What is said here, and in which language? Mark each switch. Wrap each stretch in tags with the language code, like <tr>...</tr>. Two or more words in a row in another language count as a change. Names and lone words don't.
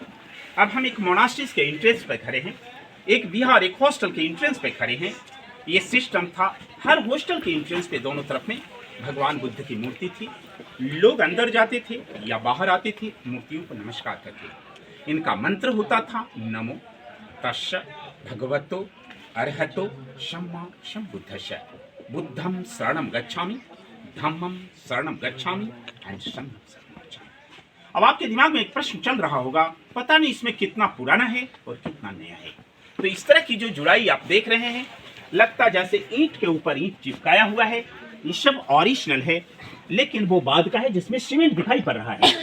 <hi>अब हम एक मोनास्ट्रीज के एंट्रेंस पे खड़े हैं, एक विहार एक हॉस्टल के एंट्रेंस पे खड़े हैं। ये सिस्टम था, हर हॉस्टल के एंट्रेंस पे दोनों तरफ में भगवान बुद्ध की मूर्ति थी। लोग अंदर जाते थे या बाहर आते थे, मूर्तियों को नमस्कार करते। इनका मंत्र होता था</hi> <pi>नमो तस्य भगवतो अर्हतो सम्मा सम्बुद्धस्य, बुद्धं शरणं गच्छामि, धम्मं शरणं गच्छामि एंड संघं शरणं गच्छामि।</pi> <hi>अब आपके दिमाग में एक प्रश्न चल रहा होगा, पता नहीं इसमें कितना पुराना है और कितना नया है। तो इस तरह की जो जुड़ाई आप देख रहे हैं, लगता जैसे ईंट के ऊपर ईंट चिपकाया हुआ है। ये सब ओरिजिनल है, लेकिन वो बाद का है जिसमें सीमेंट दिखाई पड़ रहा है।</hi>